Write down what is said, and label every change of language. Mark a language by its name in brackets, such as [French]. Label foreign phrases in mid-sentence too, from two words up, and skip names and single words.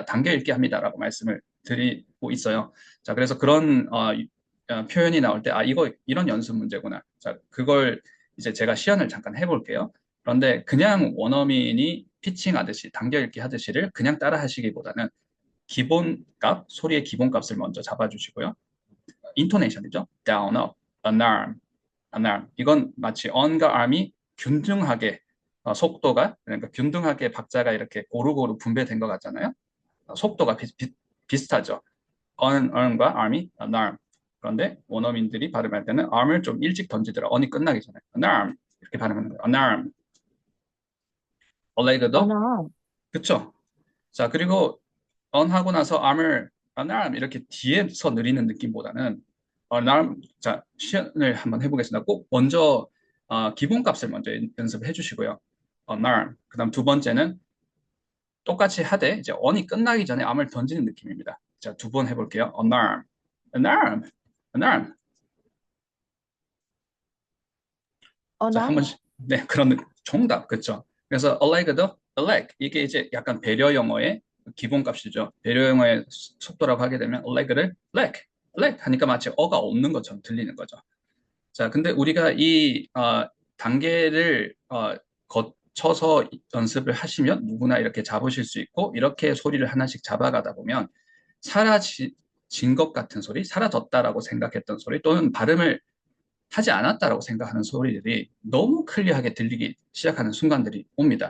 [Korean] 당겨 읽기 합니다라고 말씀을 드리고 있어요. 자, 그래서 그런 표현이 나올 때 이거 이런 연습 문제구나. 자, 그걸 이제 제가 시연을 잠깐 해볼게요. 그런데 그냥 원어민이 피칭하듯이 당겨 읽기 하듯이를 그냥 따라 하시기보다는 기본값, 소리의 기본값을 먼저 잡아주시고요. 인토네이션이죠. [English] down, up, an arm, an arm. [Korean] 이건 마치 on과 arm이 균등하게 속도가 그러니까 균등하게 박자가 이렇게 고루고루 분배된 것 같잖아요. 속도가 비슷하죠. on과 arm이 [English] an arm. [Korean] 그런데 원어민들이 발음할 때는 arm을 좀 일찍 던지더라. on이 끝나기 전에 [English] an arm [Korean] 이렇게 발음하는 거예요. [English] an arm. [Korean] 어레이그도 [English] 어나, [Korean] 그쵸? 자, 그리고 on 하고 나서 arm을 [English] an arm [Korean] 이렇게 뒤에서 느리는 느낌보다는 [English] an arm [Korean] 자, 시연을 한번 해보겠습니다. 꼭 먼저 기본값을 먼저 연습해 주시고요. [English] an arm. [Korean] 그다음 두 번째는 똑같이 하되 이제 on이 끝나기 전에 arm을 던지는 느낌입니다. 자, 두 번 해볼게요. [English] an arm, an arm, an arm. [Korean] 자, 한 [English] 어나, [Korean] 번씩. 네, 그런 정답. 그렇죠. 그래서 [English] a leg [Korean] 도 [English] a leg. [Korean] 이게 이제 약간 배려 영어의 기본값이죠. 배려 영어의 속도라고 하게 되면 [English] a leg [Korean] 를 [English] leg, leg [Korean] 하니까 마치 어가 없는 것처럼 들리는 거죠. 자, 근데 우리가 이 단계를 거쳐서 연습을 하시면 누구나 이렇게 잡으실 수 있고 이렇게 소리를 하나씩 잡아가다 보면 사라진 것 같은 소리, 사라졌다라고 생각했던 소리 또는 발음을 하지 않았다라고 생각하는 소리들이 너무 클리어하게 들리기 시작하는 순간들이 옵니다.